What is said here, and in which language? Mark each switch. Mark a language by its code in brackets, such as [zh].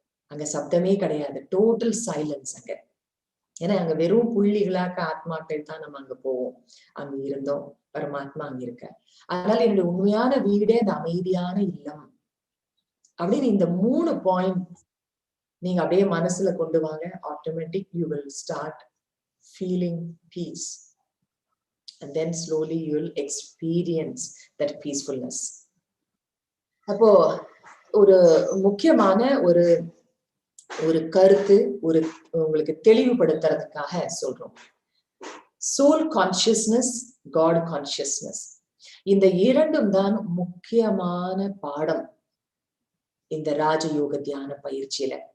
[ta] அங்க சப்தமே கிடையாது, total silence அங்க. ஏன்னா அங்க வெறும் புள்ளிகளாக்க ஆத்மாக்கள் தான் நம்ம அங்க போவோம். அங்க இருந்தோம், பரமாத்மா அங்க இருக்க. அதனால என்னுடைய உண்மையான வீடே அந்த அமைதியான இல்லம் அப்படின்னு இந்த 3 பாயிண்ட் நீங்க அப்படியே மனசுல கொண்டு வாங்க. [en] Automatic you will start feeling peace and then slowly you will experience that peacefulness. [ta] அப்போ ஒரு முக்கியமான ஒரு ஒரு கருத்து ஒரு உங்களுக்கு தெளிவுபடுத்துறதுக்காக சொல்றோம். சோல் கான்சியஸ்னஸ், காட் கான்சியஸ்னஸ், இந்த இரண்டும் தான் முக்கியமான பாடம் இந்த ராஜயோக தியான பயிற்சியில.